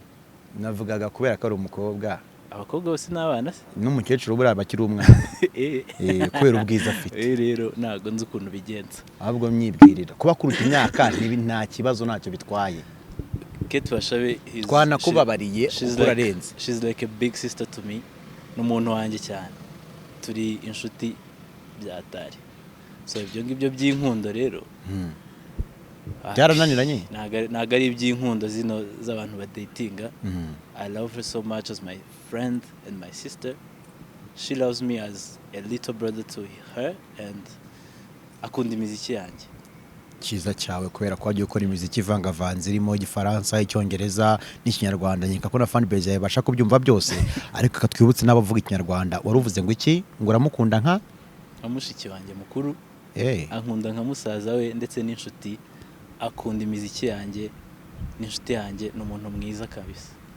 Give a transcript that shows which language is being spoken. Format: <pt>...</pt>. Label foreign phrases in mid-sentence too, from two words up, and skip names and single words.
<rw>navugaga kubera ko ari umukobwa abakobwa bose n'abana se n'umukecuru buriya bakiri umwana kubera ubwiza afite rero ntago nzi ukuntu bigenza ahubwo myibwirira kuba kuruta imyaka nta kibazo ntacyo bitwaye Kate Bashabe twanakubabariye urarenze</rw> <en>she's like a big sister to me</en> <rw>n'umuntu wanjye cyane turi inshuti byatari so ibyo ngibyo by'inkundo rero byarananiranye ntago ari iby'inkundo zino z'abantu badatinga</rw> <en>I love her so much as my friend and my sister. She loves me as a little brother to her and</en> <rw>akunda imiziki yanjye cyiza cyawe kubera ko wagiye ukora imiziki ivangavanze irimo igifaransa icyongereza n'ikinyarwanda nkeka ko na</rw> <en>fan base</en> <rw>yawe basha kubyumva byose ariko katwibutse n'abavuga ikinyarwanda waruvuze ngo iki ngo uramukunda nka mushiki wanjye mukuru ankunda nka musaza we ndetse n'inshuti akunda imiziki yanjye n'inshuti yanjye n'umuntu mwiza kabisa</rw>